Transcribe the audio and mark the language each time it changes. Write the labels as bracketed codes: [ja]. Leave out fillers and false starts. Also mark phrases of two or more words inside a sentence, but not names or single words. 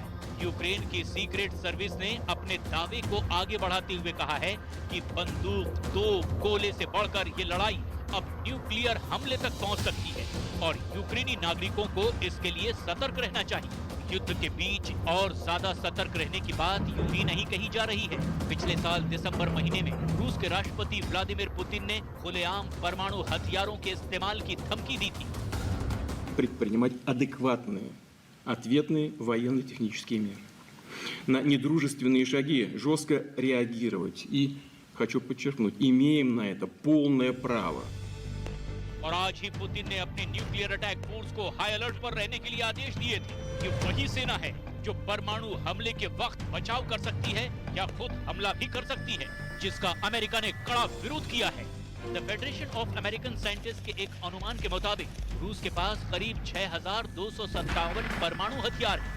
[hi] यूक्रेन की [en] secret service [hi] ने अपने दावे को आगे बढ़ाते हुए कहा है कि बंदूक, तोप, गोले से बढ़कर ये लड़ाई अब न्यूक्लियर हमले तक पहुंच सकती है और यूक्रेनी नागरिकों को इसके लिए सतर्क रहना चाहिए। युद्ध के बीच और ज्यादा सतर्क रहने की बात यूं ही नहीं कही जा रही है। पिछले साल दिसंबर महीने में रूस के राष्ट्रपति व्लादिमीर पुतिन ने खुलेआम परमाणु हथियारों के इस्तेमाल की धमकी दी थी। [ru] Предпринимать адекватные, ответные военно-технические меры. На недружественные шаги жестко реагировать. И, хочу подчеркнуть, имеем на это полное право. [hi] और आज ही पुतिन ने अपने [en] nuclear attack force [hi] को [en] high alert [hi] पर रहने के लिए आदेश दिए थे। ये वही सेना है जो परमाणु हमले के वक्त बचाव कर सकती है या खुद हमला भी कर सकती है, जिसका अमेरिका ने कड़ा विरोध किया है। द फेडरेशन ऑफ अमेरिकन साइंटिस्ट के एक अनुमान के मुताबिक रूस के पास करीब 6,257 परमाणु हथियार हैं।